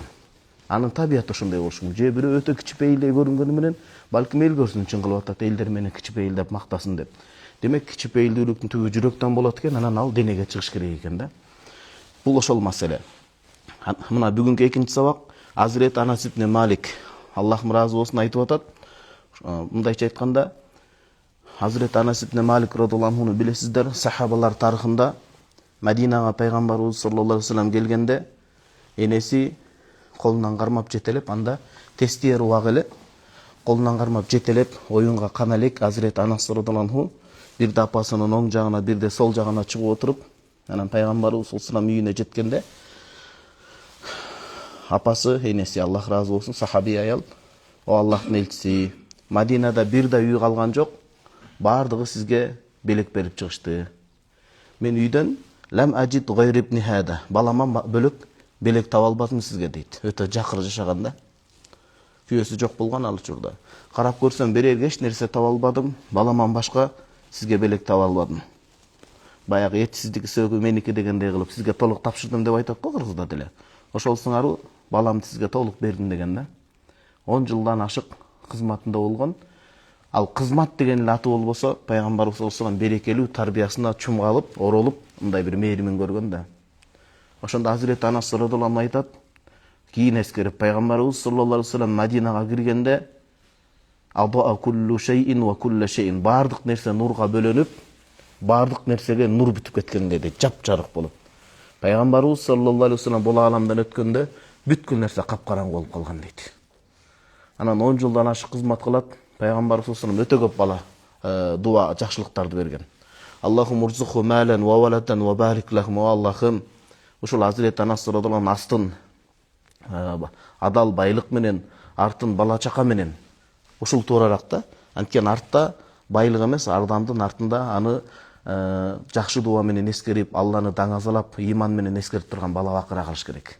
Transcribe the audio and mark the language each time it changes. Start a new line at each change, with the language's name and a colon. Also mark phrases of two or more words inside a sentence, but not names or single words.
Kyrgyz: Анын табияты ошондой болушу мүмкүн. Же бирөө өтө кичипейилдей көрүнгөнү менен балким эл көрсүн үчүн кылып атат, элдер менен кичипейилдеп мактасын деп. Демек кичипейилдүүлүктүн түбү жүрөктөн болот экен, анан ал денеге чыгыш керек экен да. Бул ошол маселе. Мына бүгүнкү экинчи сабак Азирет Анас ибн Малик, Аллахым ыраазы болсун, айтып атат. Мындайча айтканда, Азирет Анас ибн Малик
Arabic: رضي الله عنه
Kyrgyz: билесиздер, сахабалар тарыхында Мадинага пайгамбарыбыз
Arabic: صلى الله عليه وسلم
Kyrgyz: келгенде энеси колунан кармап жетелеп, анда тестиер убак эле колунан кармап жетелеп, оюнга кана элек Азирет Анас
Arabic: رضي الله عنه
Kyrgyz: бирде апасынын оң жагына, бирде сол жагына чыгып отуруп, анан пайгамбарыбыз
Arabic: صلى الله عليه وسلم
Kyrgyz: үйүнө жеткенде апасы, энеси, Аллах ыраазы болсун, сахаби аял: "О Аллахтын элчиси, Мадинада бир да үй калган жок, баардыгы сизге белек берип чыгышты. Мен үйдөн
Arabic: لم أجد غير ابن هذا,
Kyrgyz: баламан бөлөк белек таба албадым сизге" дейт. Өтө жакыр жашаганда. Күйөөсү жок болгон ал учурда. "Карап көрсөм берерге эч нерсе таба албадым, баламан башка сизге белек таба албадым. Баягы этсиздик сөөгү меники дегендей кылып сизге толук тапшырдым" деп айтат го кыргызда деле. Ошол сыңаруу баламды сизге толук бердим деген да. 10 жылдан ашык кызматында болгон. Ал кызмат деген эле аты болбосо, пайгамбарыбыз
Arabic: صلى الله عليه وسلم
Kyrgyz: берекелүү тарбиясына чумгалып, оролуп, мындай бир мээримин көргөн да. Ошондо Азирет Анас
Arabic: رضي الله عنه
Kyrgyz: айтат, кийин эскерип, пайгамбарыбыз
Arabic: صلى الله عليه وسلم
Kyrgyz: Мадинага киргенде
Arabic: "أبا كل شيء و كل شيء",
Kyrgyz: бардык нерсе нурга бөлөнүп, бардык нерсеге нур бүтүп кеткенге дейт, жап-жарык болуп. Пайгамбарыбыз
Arabic: صلى الله عليه وسلم
Kyrgyz: бул ааламдан өткөндө бүткүл нерсе капкараңгы болуп калган дейт. Анан 10 жылдан ашык кызмат кылат. Пайгамбарыбыз
Arabic: صلى الله عليه وسلم
Kyrgyz: өтө көп бала, дуа, жакшылыктарды берген.
Arabic: اللهم ارزقه مالا و ولدا و بارك لهم.
Kyrgyz: Аллахым, ушул Азирет Анас
Arabic: رضي الله عنه
Kyrgyz: астын адал байлык менен, артын бала чака менен ушул туурарак да. Анткени артта байлык эмес, ардамдын артында аны жакшы дуа менен эскерип, Алланы даңазалап, иман менен эскерип турган бала бакыра калыш керек.